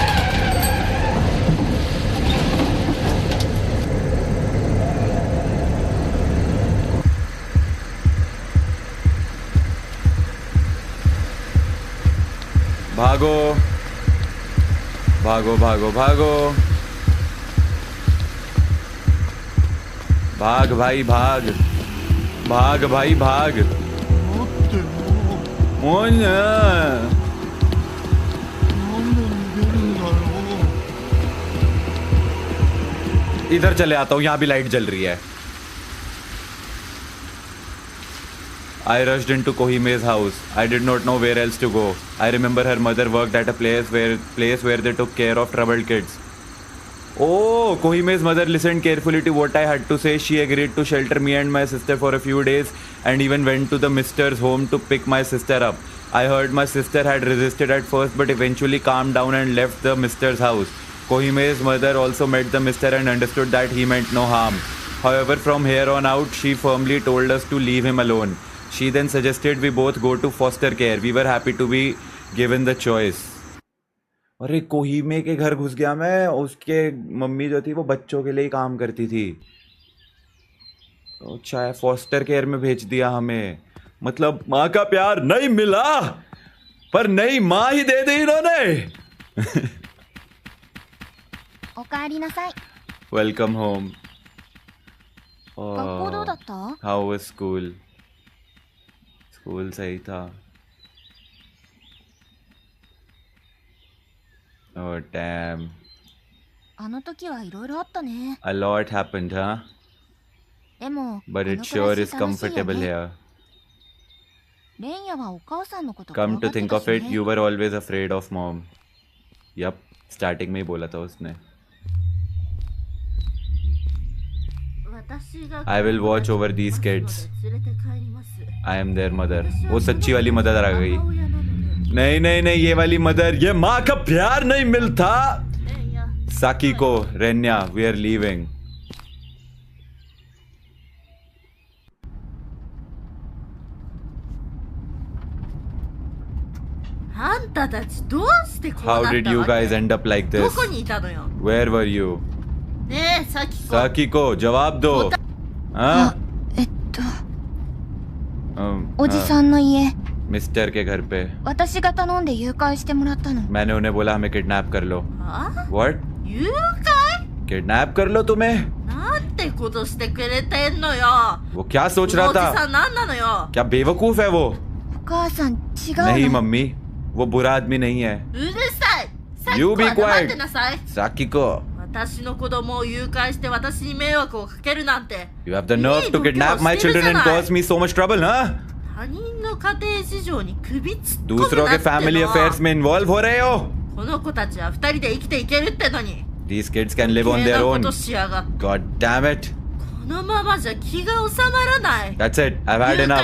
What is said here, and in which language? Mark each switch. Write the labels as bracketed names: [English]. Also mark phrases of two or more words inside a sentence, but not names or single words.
[Hindi] भागो भागो भागो भागो, भाग भाई भाग, भाग भाई भाग। [Japanese] 待ってよ。おいねなんで逃げるんだよ。 [Hindi] इधर चले आता हूँ, यहाँ भी लाइट जल रही है। [English] I rushed into Kohime's house. I did not know where else to go. I remember her mother worked at a place where they took care of troubled kids. Oh, Kohime's mother listened carefully to what I had to say. She agreed to shelter me and my sister for a few days and even went to the mister's home to pick my sister up. I heard my sister had resisted at first but eventually calmed down and left the mister's house. Kohime's mother also met the mister and understood that he meant no harm. However, from here on out, she firmly told us to leave him alone. She then suggested we both go to foster care. We were happy to be given the choice. [Hindi] अरे कोहिमे के घर घुस गया मैं। उसके मम्मी जो थी वो बच्चों के लिए ही काम करती थी। अच्छा है, [English] foster care [Hindi] में भेज दिया हमें। मतलब माँ का प्यार नहीं मिला पर नई माँ ही दे दी इन्होंने। [Japanese] おかえりなさい。 [English] Welcome home. [Japanese] 学校どうだった？ [English] How was school? [Hindi] स्कूल सही था। [English] Oh damn. [Japanese] あの時はいろいろあったね。 [English] A lot happened, huh? [Japanese] でも、 [English] But [Japanese] こ [English] it [Japanese] の [English] sure [Japanese] 暮ら [English] is [Japanese] し楽しいよ [English] comfortable [Japanese] ね。 [English] here. [Japanese] レンヤはお母さんのこと怖 [English] Come [Japanese] が [English] to [Japanese] って [English] think [Japanese] た [English] of [Japanese] し [English] it, [Japanese] ね。 [English] you were always afraid of mom. Yup, starting [Hindi] में ही बोला था उसने. [Japanese] 私が [English] I will watch over these kids. [Japanese] 連れて帰ります。 [English] I am their mother. [Hindi] वो सच्ची वाली मदर आ गई. [Japanese] 母親なので [Hindi] नहीं नहीं नहीं, ये वाली मदर, ये माँ का प्यार नहीं मिलता. [Japanese] レンヤ [Hindi] साकी को, रेन्या, [English] we are leaving. [Japanese] あんたたちどうしてこうな [English] How [Japanese] ったわ [English] did you [Japanese] け [English] guys end up like [Japanese] ど [English] this? [Japanese] こにいたのよ [English] Where were you? [Japanese] ねえさきこ [Hindi] साकी को जवाब दो. हाँ? [Japanese] おじさんの家、 [Hindi] मिस्टर के घर पे. [Japanese] 私が頼んで誘拐してもらったの。 [Hindi] मैंने उन्हें बोला हमें किडनैप कर लो. [Japanese] あ [English] What? [Japanese] 誘拐 [Hindi] किडनैप कर लो तुम्हें? [Japanese] なんてことしてくれてんのよ [Hindi] वो क्या [Japanese] そ [Hindi] सोच [Japanese] の [Hindi] रहा [Japanese] おじさ [Hindi] था? [Japanese] んなんなのよ [Hindi] क्या बेवकूफ है वो? [Japanese] お母さん、違う [Hindi] नहीं [Japanese] の。 [Hindi] मम्मी, वो बुरा आदमी नहीं है. [Japanese] うるさいさき [English] You [Japanese] こ [English] be [Japanese] は黙 [English] quiet. [Japanese] ってなさい [Hindi] साकी को. [Japanese] 私の子供を誘拐して私に迷惑をかけるなんて [English] You have the nerve to kidnap my children and cause me so much trouble, huh? [Japanese] 他人の家庭事情に首突っ込む [Hindi] दूसरों [Japanese] な [Hindi] के [Japanese] って [Hindi] फैमिली [Japanese] の [Hindi] अफेयर्स में इन्वॉल्व हो रहे हो? [Japanese] この子たちは二人で生きていけるってのに [English] These kids can live on [Japanese] 余計 [English] their [Japanese] なこ [English] own. [Japanese] としやがって [English] God damn it. [Japanese] このままじゃ気が収まらない [English] That's it. I've had [Japanese] 誘 [English] enough.